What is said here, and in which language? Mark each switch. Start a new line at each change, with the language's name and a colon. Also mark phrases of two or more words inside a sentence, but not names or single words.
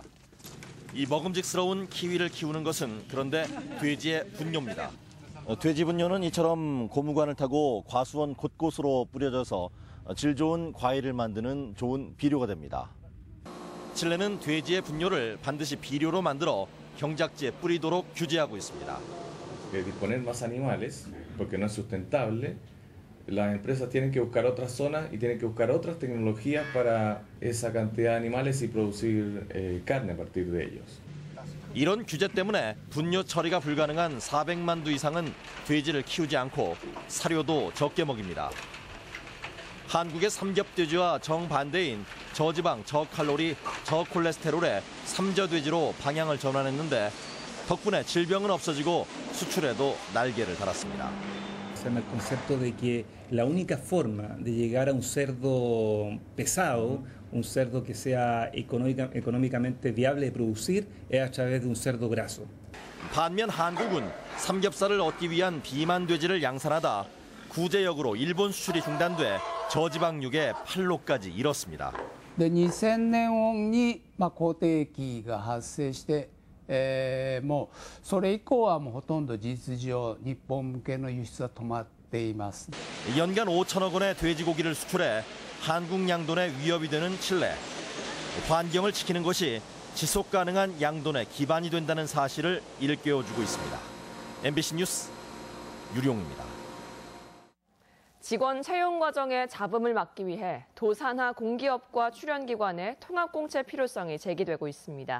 Korean: 이 먹음직스러운 키위를 키우는 것은 그런데 돼지의 분뇨입니다. 돼지 분뇨는 이처럼 고무관을 타고 과수원 곳곳으로 뿌려져서 질 좋은 과일을 만드는 좋은 비료가 됩니다. 칠레는 돼지의 분뇨를 반드시 비료로 만들어 경작지에 뿌리도록 규제하고 있습니다.
Spanish: Disponer más animales, porque no es sustentable. Las empresas tienen que buscar otras zonas y tienen que buscar otras tecnologías para esa cantidad de animales y producir carne a partir de ellos.
Korean: 이런 규제 때문에 분뇨 처리가 불가능한 400만 두 이상은 돼지를 키우지 않고 사료도 적게 먹입니다. 한국의 삼겹돼지와 정반대인 저지방, 저칼로리, 저콜레스테롤의 삼저돼지로 방향을 전환했는데 덕분에 질병은 없어지고 수출에도 날개를 달았습니다.
Spanish: El concepto de que la única forma de llegar a un cerdo pesado, un cerdo que sea económicamente viable de producir, es a través de un cerdo graso.
Korean: 반면 한국은 삼겹살을 얻기 위한 비만 돼지를 양산하다 구제역으로 일본 수출이 중단돼 저지방육의 판로까지 잃었습니다.
Japanese: 2000 年に好景気が発生して、もうそれ以降はもうほとんど事実上日本向けの輸出は止まっています。
Korean: 연간 5천억 원의 돼지고기를 수출해 한국 양돈에 위협이 되는 칠레. 환경을 지키는 것이 지속 가능한 양돈의 기반이 된다는 사실을 일깨워주고 있습니다. MBC 뉴스 유룡입니다. 직원 채용 과정에 잡음을 막기 위해 도산하 공기업과 출연기관의 통합공채 필요성이 제기되고 있습니다.